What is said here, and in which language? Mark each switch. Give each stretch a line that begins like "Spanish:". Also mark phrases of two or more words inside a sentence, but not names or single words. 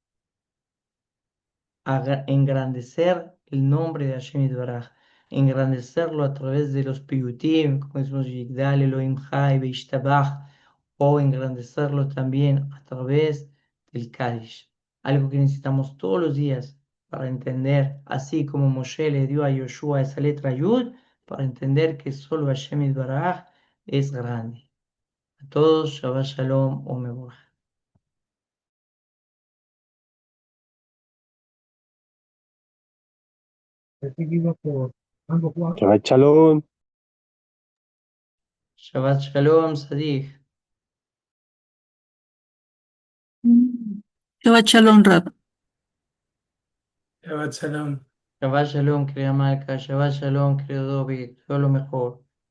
Spanish: engrandecer el nombre de
Hebrew: השם יתברך,
Spanish: engrandecerlo a través de los piyutim, como decimos Yigdal,
Hebrew: אלהים חי,
Spanish: Beishtabach, o engrandecerlo también a través del Kaddish, algo que necesitamos todos los días para entender, así como Moshe le dio a Yoshua esa letra Yud, para entender que solo
Hebrew: השם יתברך
Spanish: es grande. A todos,
Hebrew: שבת שלום ומבורך. שבת שלום. שבת שלום, Sadiq. שבת שלום, Rab. שבת שלום. שבת שלום,
Spanish: querida Malca.
Hebrew: שבת שלום,
Spanish: querido Dobi. Todo lo mejor.